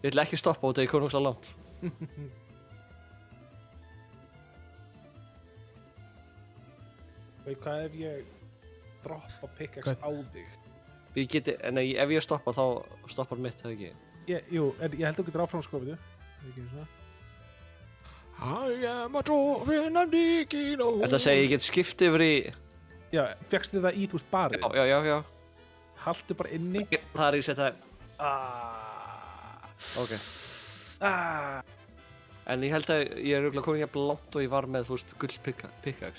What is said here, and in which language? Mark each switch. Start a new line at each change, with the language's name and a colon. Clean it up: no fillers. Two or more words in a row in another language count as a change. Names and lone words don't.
Icelandic: Ég ætla ekki að stoppa út af ég kom nokkuð svo langt. Veit hvað ef ég droppa pickaxe á þig? Nei, ef ég stoppa þá stoppar mitt, það ekki? Jú, en ég held að þú getur áfram sko, veitu.
English: I am a dwarf and digging a hole.
Icelandic: Þetta segir ég get skipt yfir í... Já, fékkstu það í, þú veist, barið? Já. Haltu bara inni. Það er ég sett það. Ok. En ég held að ég er örugglega komin jafn langt og ég var með, þú veist, gull pickaxe.